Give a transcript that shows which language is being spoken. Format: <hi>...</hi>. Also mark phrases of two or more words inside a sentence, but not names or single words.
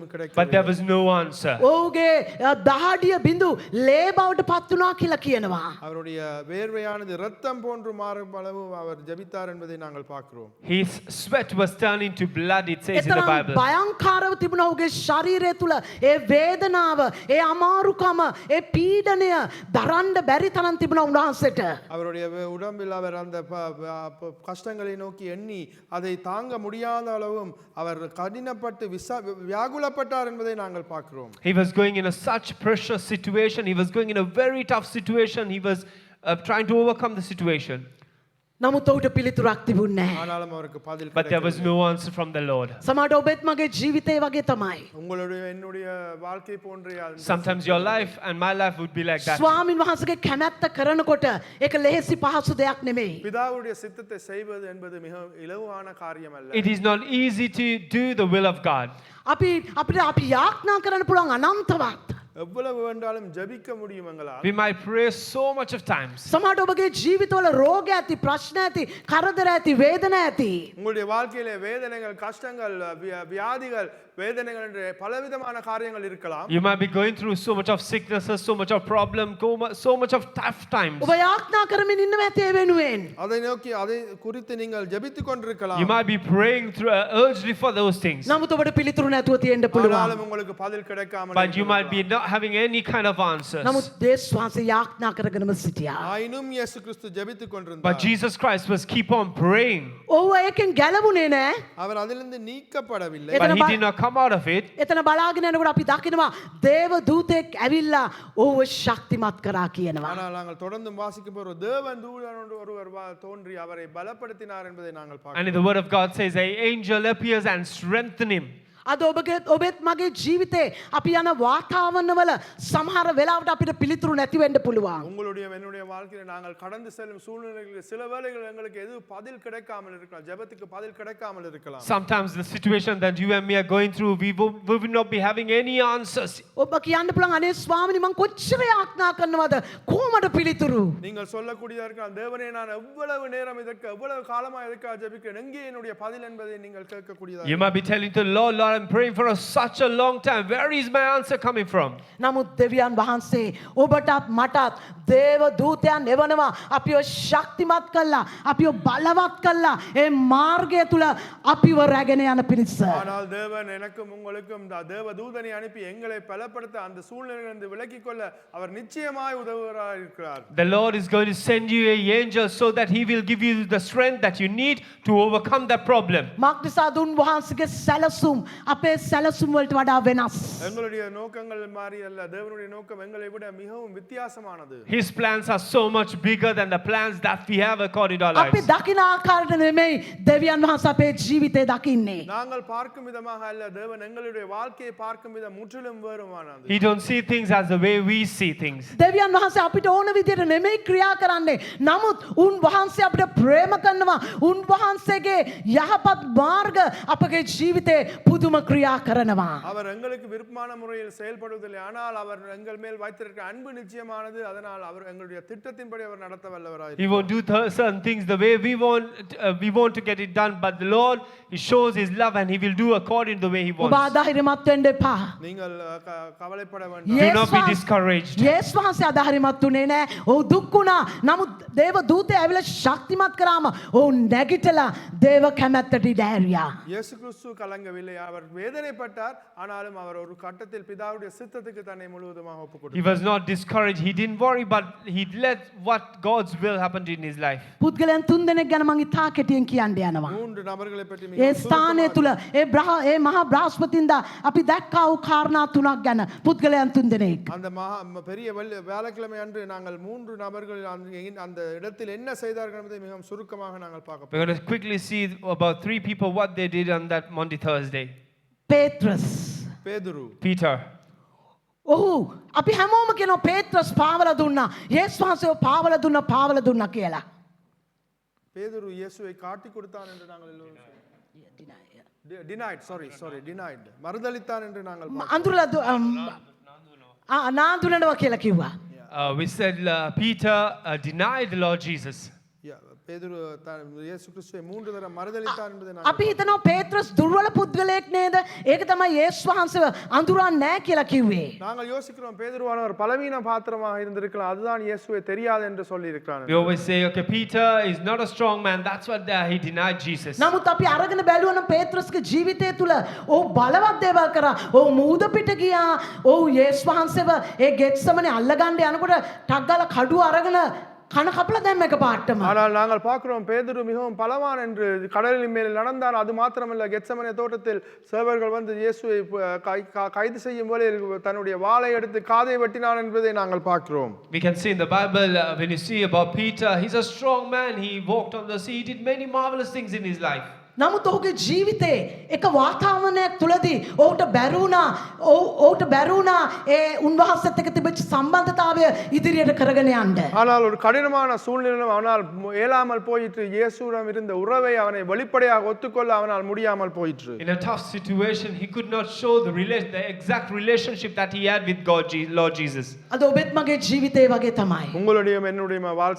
<en>But</en> <ta>கிடைக்கவில்லை.</ta> <en>there was no answer.</en> <si>ඔහුගේ දහඩිය බිඳු ලේ බවට පත් වුණා කියලා කියනවා.</si> <ta>அவருடைய வேர்வையானது இரத்தம் போன்று மாறும் அளவு அவர் ஜெபித்தார் என்பதை நாங்கள் பார்க்கிறோம்.</ta> <en>His sweat was turned into blood, it says in the</en> <si>එතරම්</si> <en>Bible.</en> <si>භයංකාරව තිබුණා ඔහුගේ ශරීරය තුල ඒ වේදනාව, ඒ අමාරුකම, ඒ පීඩනය දරන්න බැරි තරම් තිබුණා උන්වහන්සේට.</si> <ta>அவருடைய உடம்பில் அவர் அந்த கஷ்டங்களை நோக்கி எண்ணி அதை தாங்க முடியாத அளவும் அவர் கடினப்பட்டு வியாகுலப்பட்டார் என்பதை நாங்கள் பார்க்கிறோம்.</ta> <en>He was going in a such pressure situation. He was going in a very tough situation. He was trying to overcome the situation.</en> <si>නමුත් ඔහුට පිළිතුරක් තිබුණේ නැහැ.</si> <ta>ஆனாலும் அவருக்கு பதில்</ta> <en>But there was</en> <ta>கிடைக்கவில்லை.</ta> <en>no answer from the Lord.</en> <si>සමහරට ඔබත් මගේ ජීවිතේ වගේ තමයි.</si> <ta>உங்களுடைய என்னுடைய வாழ்க்கை போன்ற</ta> <en>Sometimes your life and my life would be like that.</en> <si>ස්වාමින් වහන්සේගේ කැමැත්ත කරනකොට ඒක ලෙහෙසි පහසු දෙයක් නෙමෙයි.</si> <ta>பிதாவுடைய சித்தத்தை செய்வது என்பது மிக இலகுவான காரியம் அல்ல.</ta> <en>It is not easy to do the will of God.</en> <si>අපි යාඥා කරන්න පුළුවන් අනන්තවත්.</si> <ta>எவ்வளவு வேண்டாலும் ஜெபிக்க முடியும் எங்களால்.</ta> <en>We might pray so much of times.</en> <si>සමහරට ඔබගේ ජීවිතවල රෝග ඇති, ප්‍රශ්න ඇති, කරදර ඇති, වේදනා ඇති.</si> <ta>உங்களுடைய வாழ்க்கையிலே வேதனைகள் கஷ்டங்கள் வியாதிகள் வேதனைகள் என்று பலவிதமான காரியங்கள் இருக்கலாம்.</ta> <en>You might be going through so much of sicknesses, so much of problem, so much of tough times.</en> <si>ඔබ යාඥා කරමින් ඉන්නව ඇති ඒ වෙනුවෙන්.</si> <ta>அதை நோக்கி அதை குறித்து நீங்கள் ஜெபித்துக் கொண்டிருக்கலாம்.</ta> <en>You might be praying through urgently for those things.</en> <si>නමුත් ඔබට පිළිතුරු නැතුව තියෙන්න පුළුවන්.</si> <ta>ஆனாலும் உங்களுக்கு பதில் கிடைக்காமல்</ta> <en>But you might be not having any kind of answers.</en> <si>නමුත් දේශ වහන්සේ යාඥා කරගෙනම සිටියා.</si> <ta>ஆயினும் இயேசு கிறிஸ்து ஜெபித்துக்</ta> <en>But</en> <ta>கொண்டிருந்தார்.</ta> <en>Jesus Christ was keep on praying.</en> <si>ඔහු ඒකෙන් ගැලවුණේ නැහැ.</si> <ta>அவர் அதிலிருந்து நீக்கப்படவில்லை.</ta> <en>But he did not come out of it.</en> <si>එතන බලාගෙන යනකොට අපි දකිනවා දේව දූතෙක් ඇවිල්ලා ඔහුව ශක්තිමත් කරා කියනවා.</si> <ta>ஆனால் நாங்கள் தொடர்ந்து வாசிக்கும் போது தேவன் தூதன் ஒருவர் தோன்றி அவரை பலப்படுத்தினார் என்பதை நாங்கள் பார்க்கிறோம்.</ta> <en>And in the word of God says, an angel appears and strengthen him.</en> <si>අද ඔබෙත් මගේ ජීවිතේ අපි යන වාතාවරණවල සමහර වෙලාවට අපිට පිළිතුරු නැති වෙන්න පුළුවන්.</si> <ta>உங்களுடைய என்னுடைய வாழ்க்கையில நாங்கள் கடந்து செல்லும் சூழ்நிலைகளில் சில வேளைகள் எங்களுக்கு எது பதில் கிடைக்காமல் இருக்கலாம். ஜெபத்துக்கு பதில் கிடைக்காமல் இருக்கலாம்.</ta> <en>Sometimes the situation that you and me are going through, we will not be having any answers.</en> <si>ඔබ කියන්න පුළුවන් අනේ ස්වාමීනි මං කොච්චර යාඥා කරනවද කොහොමද පිළිතුරු?</si> <ta>நீங்கள் சொல்லக்கூடியதா இருக்கலாம் தேவனே நான் எவ்வளவு நேரம் இதற்கு எவ்வளவு காலமா இதற்காக ஜெபிக்கிறேன் எங்கே என்னுடைய பதில் என்பதை நீங்கள் கேட்கக்கூடியதா</ta> <en>You might be telling to the Lord, Lord, I'm praying for such a long time. Where is my answer coming from?</en> <si>නමුත් දෙවියන් වහන්සේ ඔබටත් මටත් දේව දූතයන් එවනවා අපිව ශක්තිමත් කළා අපිව බලවත් කළා ඒ මාර්ගය තුල අපිව රැගෙන යන පිණිස.</si> <ta>ஆனால் தேவன் எனக்கும் உங்களுக்கும் தேவ தூதனை அனுப்பி எங்களை பலப்படுத்த அந்த சூழ்நிலையிலிருந்து விலக்கிக் கொள்ள அவர் நிச்சயமாய் உதவுகிறார் இருக்கிறார்.</ta> <en>The Lord is going to send you an angel so that he will give you the strength that you need to overcome that problem.</en> <si>මාක්නිසාද උන්වහන්සේගේ සැලසුම් අපේ සැලසුම් වලට වඩා වෙනස්.</si> <ta>எங்களுடைய நோக்கங்கள் மாறி அல்ல தேவனுடைய நோக்கம் எங்களை விட மிகவும் வித்தியாசமானது.</ta> <en>His plans are so much bigger than the plans that we have according to our</en> <si>අපි</si> <en>lives.</en> <si>දකින ආකාරයට නෙමෙයි දෙවියන් වහන්සේ අපේ ජීවිතේ දකින්නේ.</si> <ta>நாங்கள் பார்க்கும் விதமாக அல்ல தேவன் எங்களுடைய வாழ்க்கையை பார்க்கும் விதம் முற்றிலும் வேறுமானது.</ta> <en>He don't see things as the way we see things.</en> <si>දෙවියන් වහන්සේ අපිට ඕන විදිහට නෙමෙයි ක්‍රියා කරන්නේ. නමුත් උන්වහන්සේ අපිට ප්‍රේම කරනවා. උන්වහන්සේගේ යහපත් මාර්ග අපගේ ජීවිතේ පුදුම ක්‍රියා කරනවා.</si> <ta>அவர் எங்களுக்கு விருப்பமான முறையில் செயல்படுவதில்லை ஆனால் அவர் எங்கள் மேல் வைத்திருக்கிற அன்பு நிச்சயமானது அதனால் அவர் எங்களுடைய திட்டத்தின்படி அவர் நடத்த வல்லவராய்</ta> <en>He won't do certain things the way we want to get it done, but the Lord, he shows his love and he will do according to the way he</en> <si>ඔබ</si> <en>wants.</en> <si>අධෛර්යමත් වෙන්න එපා.</si> <ta>நீங்கள் கவலைப்பட வேண்டாம்.</ta> <en>Do not be discouraged.</en> <si>යේසුස් වහන්සේ අධෛර්යමත් උනේ නැහැ. ඔහු දුක් වුණා. නමුත් දේව දූතය ඇවිල්ලා ශක්තිමත් කරාම ඔහු නැගිටලා දේව කැමැත්තට ඉඩහැරියා.</si> <ta>இயேசு கிறிஸ்து கலங்கவில்லை அவர் வேதனைப்பட்டார் ஆனாலும் அவர் ஒரு கட்டத்தில் பிதாவுடைய சித்தத்துக்கு தன்னை முழுவதுமாக</ta> <en>He</en> <ta>ஒப்புக்கொடுத்தார்.</ta> <en>was not discouraged. He didn't worry, but he let what God's will happen in his life.</en> <si>පුද්ගලයන් තුන් දෙනෙක් ගැන මං ඉතා කෙටියෙන් කියන්න යනවා.</si> <ta>மூன்று நபர்களை பற்றி</ta> <si>ඒ</si> <ta>மிகவும்</ta> <si>ස්ථානය</si> <ta>சுருக்கமாக</ta> <si>තුල ඒ මහා බ්‍රහස්පතින්දා අපි දැක්කා වූ කාරණා තුනක් ගැන පුද්ගලයන් තුන් දෙනෙක්.</si> <ta>அந்த பெரிய வியாழக்கிழமை அன்று நாங்கள் மூன்று நபர்கள் அந்த இடத்தில் என்ன செய்தார்கள் என்பதை மிகவும் சுருக்கமாக நாங்கள் பார்க்க</ta> <en>We're going to quickly see about 3 people what they did on that Monday, Thursday.</en> <si>පේත්‍රස්.</si> <ta>பேதுரு</ta> <en>Peter.</en> <si>ඔහු අපි හැමෝම කියනවා පේත්‍රස් පාවල දුන්නා. යේසුස් වහන්සේව පාවල දුන්නා කියලා.</si> <ta>பேதுரு இயேசுவை காட்டி கொடுத்தான் என்று நாங்கள் எல்லோரும் denied மறுதலித்தான் என்று நாங்கள்</ta> <si>අඳුරලා නාඳුනනවා කියලා කිව්වා.</si> <en>We said Peter denied the Lord Jesus.</en> <ta>பேதுரு இயேசு கிறிஸ்துவை மூன்று தடவை மறுதலித்தான் என்பதை</ta> <si>අපි හිතනවා පේත්‍රස් දුර්වල පුද්ගලයෙක් නේද? ඒක තමයි යේසුස් වහන්සේව අඳුරන්නේ නැහැ කියලා කිව්වේ.</si> <ta>நாங்கள் யோசிக்கிறோம் பேதுருவானவர் பலவீன பாத்திரமாக இருந்திருக்கலாம் அதுதான் இயேசுவை தெரியாது என்று சொல்லி இருக்கிறார்.</ta> <en>We always say, okay, Peter is not a strong man. That's what he denied Jesus.</en> <si>නමුත් අපි අරගෙන බැලුවනම් පේත්‍රස්ගේ ජීවිතය තුල ඔහු බලවත් දේවල් කරා. ඔහු මූද පිට ගියා. ඔහු යේසුස් වහන්සේව ඒ ගෙත්සමනේ අල්ලගන්න යනකොට ටක් ගාලා කඩුව අරගෙන කන කපලා දැම්ම එක පාටම.</si> <ta>ஆனால் நாங்கள் பார்க்கிறோம் பேதுரு மிகவும் பலவான் என்று கடலின் மேல் நடந்தார். அது மாத்திரமல்ல, கெத்சமனே தோட்டத்தில் சேவர்கள் வந்து இயேசுவை கைது செய்யும் போது தன்னுடைய வாளை எடுத்து காதை வெட்டினான் என்பதை நாங்கள் பார்க்கிறோம்.</ta> <en>We can see in the Bible when you see about Peter, he's a strong man. He walked on the sea. He did many marvelous things in his life.</en> <si>නමුත් ඔහුගේ ජීවිතේ එක වාතාවරණයක් තුලදී ඔහුට බැරුණා ඒ උන්වහන්සේත් එක්ක තිබෙච්ච සම්බන්ධතාවය ඉදිරියට කරගෙන යන්න.</si> <ta>ஆனால் ஒரு கடினமான சூழ்நிலையிலும் அவனால் இயலாமல் போயிற்று. இயேசுவிடம் இருந்த உறவை அவனை வெளிப்படையாக ஒத்துக்கொள்ள அவனால் முடியாமல் போயிற்று.</ta> <en>In a tough situation, he could not show the exact relationship that he had with God, Lord Jesus.</en> <si>අද ඔබත් මගේ ජීවිතේ වගේ තමයි.</si> <ta>உங்களுடைய என்னுடைய வாழ்க்கை</ta>